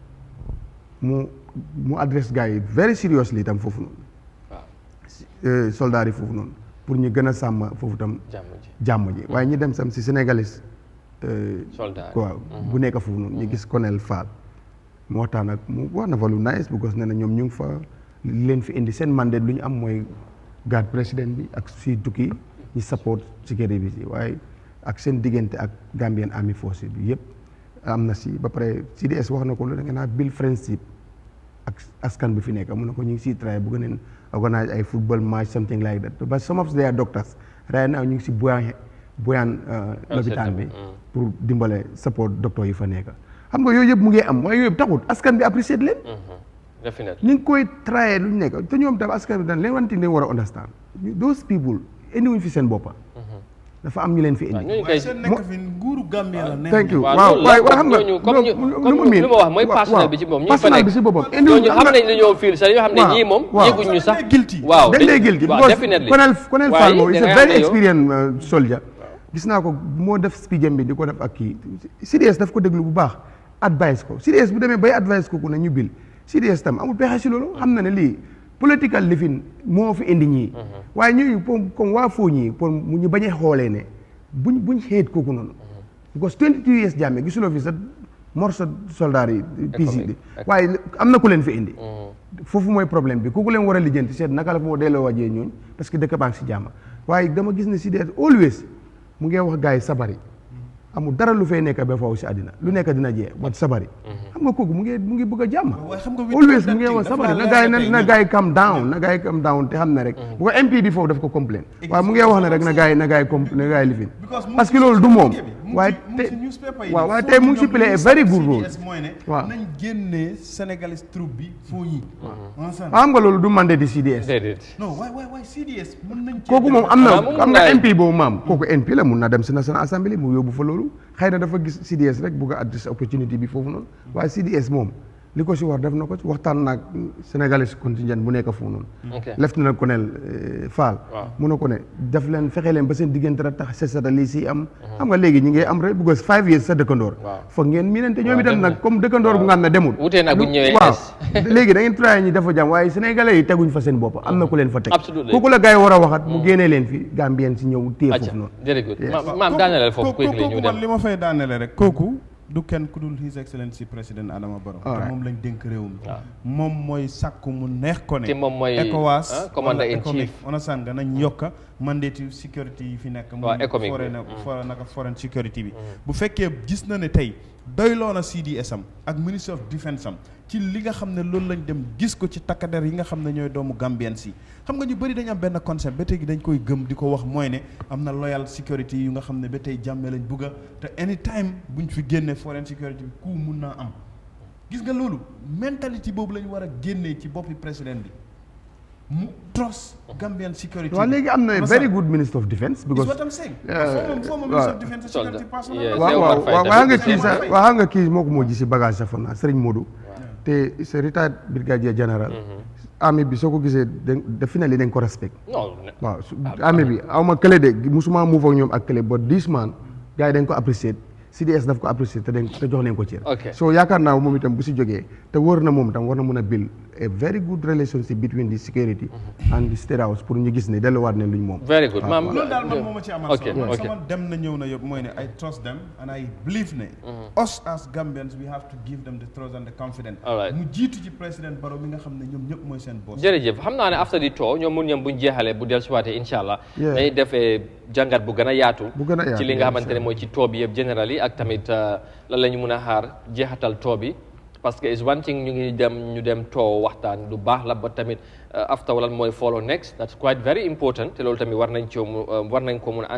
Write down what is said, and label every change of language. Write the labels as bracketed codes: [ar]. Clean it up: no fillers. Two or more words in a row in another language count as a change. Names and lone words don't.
[wo] mu adresse gars yi [en] very seriously [wo] itam foofu noonu soldats yi foofu noonu pour ñu gën a sàmm foofu tam jàmm ji waaye ñu dem sam si sénégalais waaw bu nekk foofu noonu ñu gis colonel Fall mu waxtaan ak mu wax na fa lu nice because ne na ñoom ñu ngi fa leen fi indi seen mandat lu ñu am mooy garde président bi ak si tukki ñi support sécurité bi si waaye ak seen diggante ak Gambian Army Force bi yëpp am na si ba pare CDS wax na ko lu da nga naa [en] build friendship [wo] ak askan bi fi nekk mun na ko ñu ngi siy try bu gën a organise ay [en] football match something like that but some of their doctors right now [wo] ñu ngi si Boyan lopitaan bi pour dimbale support docteur yi fa nekk xam nga yooyu yëpp mu ngi am waaye yooyu yëpp taxut askan bi apprécié leen ñu ngi koy try lu ñu nekk te ñoom tam askan bi dañ leen wanti leen war a [en] understand those people [wo] indiwuñ fi seen boppa dafa am ñu leen fi indi. waaye seen nekk fi nguuru Gambia la nekk. [en] thank you [wo] waaw waaye xam nga lu ma wax mooy personnel bi ci moom ñu fa nekk bi si boppam ñooñu xam nañ li ñoo fiil sax yoo xam ne ñii moom yëguñ ñu sax waaw dañ lay guilty definitely colonel Fall moom [en] is a very experienced soldier [wo] gis naa ko moo def speech bi di ko def ak kii CDS daf ko déglu bu baax advice ko CDS bu demee bay advice ko ku ne ñu bil CDS tam amul pexe si loolu xam na ne lii political living moo fi indi ñii waaye ñuy comme waa foo ñii pour mu ñu bañ a xoolee ne buñ xeet kooku noonu because 22 years Jammeh gisuloo fi sa morso soldat yi PC bi waaye am na ku leen fi indi foofu mooy problème bi kooku leen war a lijjanti seet naka la moo delloo wajee ñooñ parce que dëkk baa ngi si jàmm waaye dama gis ne si dee always mu ngi wax gars yi sabari amul dara lu fay nekk ba faaw si àddina lu nekk dina jee wat sabari xam nga kooku mu ngi bëgg a jàmm always mu ngi wax sabari na gars yi [en] calm down [wo] te xam ne rek bu ko MP bi foofu daf ko complain waaye mu ngi wax ne rek na gars yi lifin parce que loolu du moom waaye tey mu ngi si [en] play a very good role [wo] waaw nañ génnee Sénégalais troupe bi foo ñi xam nga loolu du mandé di CDS non waay CDS mën nañ kooku moom am na MP boobu maam kooku MP la mun na dem si National Assembly mu yóbbu fa loolu xëy na dafa gis CDS rek bugg a [en] address opportunity [wo] bi foofu noonu waaye CDS moom li ko si war def na ko waxtaan naag Sénégalais contingent bu nekk foofu noonu lieutenant colonel Fall mu ne ko ne def leen fexe leen ba seen diggante rek tax sesata lii si am xam nga léegi ñi ngi am rek because 5 years sa dëkkandoor foog ngeen miinante ñoom itam nag comme dëkkandoor bu nga xam ne demul wutee nag bu ñëwee waaw léegi da ngeen try ñi dafa jàmm waaye Sénégalais yi teguñ fa seen bopp am na ku leen fa teg kooku la gars yi war a waxat mu génnee leen fi Gambien si ñëw téye foofu noonu jërëjëf maam daaneleel foofu kooku man li ma fay daanele rek kooku du kenn ku dul His Excellency président Adama Barrow te moom lañ dénk réew mi moom mooy sàkku mu neex ko ne te moom mooy ECOWAS [en] commander in chief [wo] on a sanga nañ yokka mandate security yi fi nekk [en] foreign security [wo] bi bu fekkee gis na ne tey doyloo na CDS am ak Ministry of Defence am ci li nga xam ne loolu lañ dem gis ko ci takkader yi nga xam ne ñooy doomu Gambien si xam nga ñu bëri dañ am benn concept ba tey dañ koy gëm di ko wax mooy ne am na [en] loyal security [wo] yu nga xam ne ba tey jàmme lañ bugga te anytime buñ fi génne [en] foreign security [wo] bi ku mun naa am gis nga loolu mentalité boobu la ñu war a génnee ci boppi président bi mu trust [en] Gambian security. [wo] waaw léegi am na [en] very good Minister of Defence. because what I'm saying. former Minister of Defence security personnel. [wo] waaw nga kii moo ko moo ji si bagage sa fon naa Serigne Modou. [en] te c'est retired brigadier general. [wo] armée bi soo ko gisee definitely dañ ko respect. waaw armée bi aw ma kële de musuma move ak ñoom ak kële [en] but this man [wo] gars yi dañ ko apprécier CDS daf ko apprécier te jox nañ ko cër. so yaakaar naa moom itam bu si jógee te wóor na moom itam war na mën a [en] build a very good relationship between the security and the state house [wo] pour ñu gis ne delluwaat ne luñ moom. [en] very good maam [wo] loolu daal man moo ma ci amal solo sama dem na ñëw na yëpp mooy ne [en] I trust them and I believe [wo] ne [en] us as Gambians we have to give them the trust and the confidence. [wo] mu jiitu ci président Barrow mi nga xam ne ñoom ñëpp mooy seen boss. jërëjëf xam naa ne [en] after the tour [wo] ñoom mun ñoom buñ jeexalee bu dellusiwaatee incha allah dañuy defee jàngat bu gën a yaatu ci li nga xamante ne mooy ci tour bi yëpp général yi ak tamit lan la ñu mun a xaar jeexatal tour bi parce que [en] is one thing [wo] ñu dem tour waxtaan lu baax la ba tamit after lan mooy follow next [en] that's quite very important [wo] te loolu tamit war nañ ko mun a